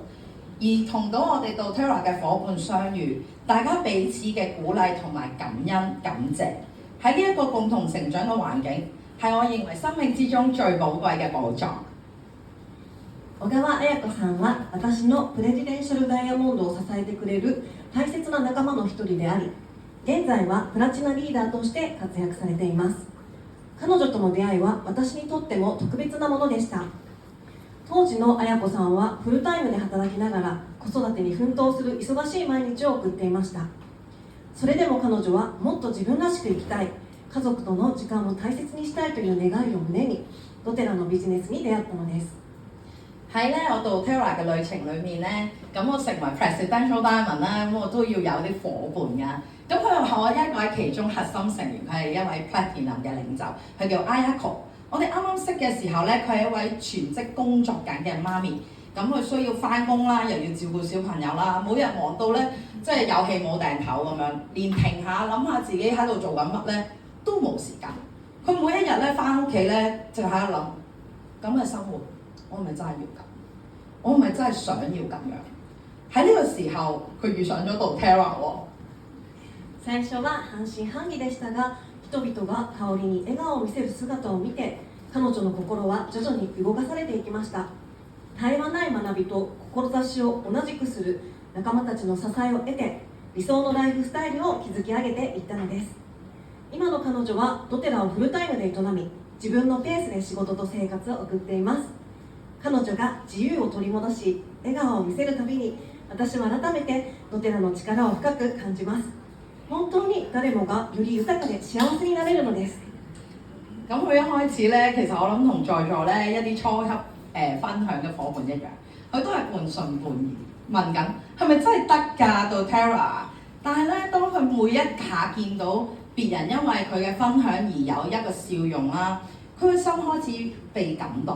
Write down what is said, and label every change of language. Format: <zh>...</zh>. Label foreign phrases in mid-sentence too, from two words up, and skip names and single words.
<yue>而同到我哋doTERRA嘅伙伴相遇，大家彼此嘅鼓勵同埋感恩感謝，喺呢一個共同成長嘅環境，係我認為生命之中最寶貴嘅寶藏。</yue> <ja>小川彩子さんは私のプレジデンシャルダイヤモンドを支えてくれる大切な仲間の一人であり、現在はプラチナリーダーとして活躍されています。彼女との出会いは私にとっても特別なものでした。当時の彩子さんはフルタイムで働きながら子育てに奮闘する忙しい毎日を送っていました。それでも彼女はもっと自分らしく生きたい、家族との時間を大切にしたいという願いを胸にdoTERRAのビジネスに出會ったのです。</ja> <yue>喺咧我doTERRA嘅旅程裏面咧，咁我成為 Presidential Diamond 啦，咁我都要有啲伙伴㗎。咁佢係我一位其中核心成員，佢係一位 Platinum 嘅領袖，佢叫 Ayako。我哋啱啱識嘅時候咧，佢係一位全職工作緊嘅媽咪， 咁佢需要翻工啦，又要照顧小朋友啦，每日忙到咧即係有氣冇掟頭咁樣，連停下諗下自己喺度做緊乜咧都冇時間。佢每一日咧翻屋企咧就喺度諗，咁嘅生活我係咪真係要咁？我係咪真係想要咁樣？喺呢個時候佢遇上咗doTERRA喎。</yue> <ja>最初は半信半疑でしたが、人々が香りに笑顔を見せる姿を見て、彼女の心は徐々に動かされていきました。絶え間ない学びと志を同じくする仲間たちの支えを得て、理想のライフスタイルを築き上げていったのです。今の彼女はdoTERRAをフルタイムで営み、自分のペースで仕事と生活を送っています。彼女が自由を取り戻し、笑顔を見せるたびに、私は改めてdoTERRAの力を深く感じます。本當に誰もがより豊かで幸せになれるのです。</ja> <yue>咁佢一開始咧，其實我諗同在座咧一啲初級分享嘅伙伴一樣，佢都係半信半疑，問緊係咪真係得㗎doTERRA？但係咧，當佢每一下見到別人因為佢嘅分享而有一個笑容啦，佢嘅心開始被感動。</yue>